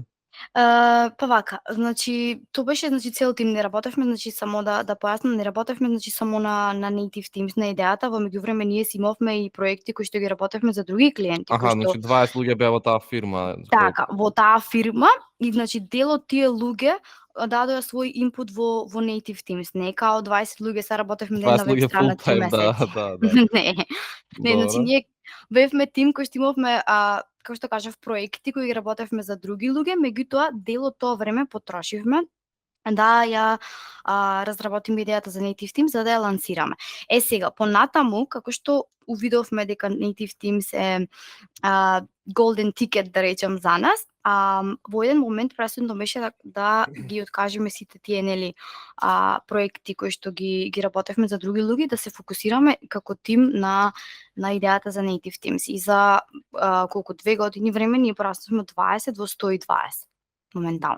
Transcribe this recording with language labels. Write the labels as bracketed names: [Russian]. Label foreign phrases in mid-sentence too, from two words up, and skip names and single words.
[Macedonian] Па вака, значи тоа беше значи цел тим, не работевме значи само да појаснам, не работевме значи само на Native Teams на идејата, во меѓувреме ние си имавме и проекти кои што ги работевме за други клиенти кои што Значи 20 луѓе беа во таа фирма. Така, во таа фирма и значи дел од тие луѓе дадоа свој инпут во Native Teams. Не као 20 луѓе се работевме на 20 веб луѓе страна full 3 time, месеци. да. Не, значи Добро. ние бевме тим кој што имавме како што кажав проекти кои ги работевме за други луѓе, меѓутоа дел од тоа време потрошивме да ја разработиме идејата за Native Teams за да ја лансираме. Сега, понатаму, како што увидовме дека Native Teams е [English] golden ticket, [Macedonian] да речем, за нас, во еден момент пресудно беше да ги откажеме сите тие нели проекти кои што ги работевме за други луѓе, да се фокусираме како тим на идејата за Native Teams. И за колку 2 години време ние пораснавме од 20 во 120 моментално.